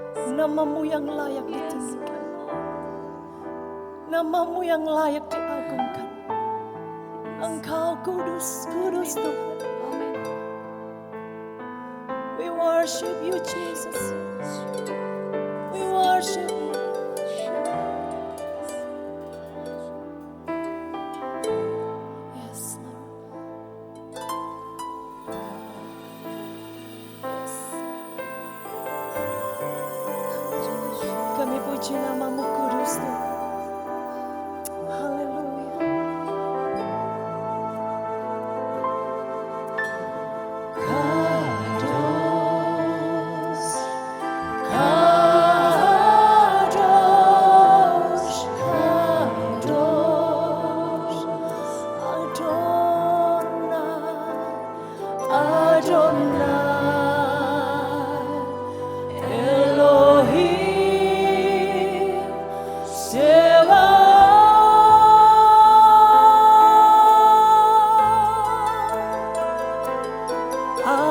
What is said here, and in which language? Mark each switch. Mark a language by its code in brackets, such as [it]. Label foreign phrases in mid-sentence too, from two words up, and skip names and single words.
[id] Namamu yang layak ditinggikan, namamu yang layak diagungkan. Engkau kudus, kudus Tuhan. [en] We worship you Jesus. We worship you. Yes, Lord. Yes. [id] Kami puji namamu kudus Tuhan. Haleluya. [he] קדוש, קדוש, קדוש, אדוני, אדוני, אלוהים, צבאות,